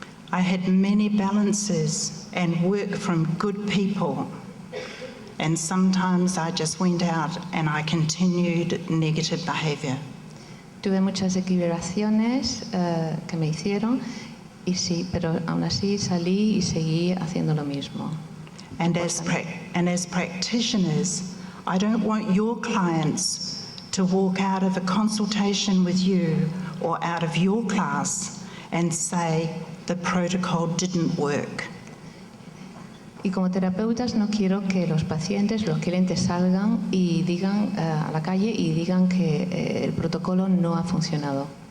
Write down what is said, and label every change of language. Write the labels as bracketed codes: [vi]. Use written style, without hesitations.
[en] I had many balances and work from good people. And sometimes I just went out and I continued negative behavior. [es] Tuve muchas equilibraciones que me hicieron, y sí, pero aún así salí y seguí haciendo lo mismo. [en] And as practitioners, I don't want your clients to walk out of a consultation with you or out of your class and say the protocol didn't work. [es] Y como terapeutas no quiero que los pacientes, los clientes salgan y digan a la calle y digan que el protocolo no ha funcionado.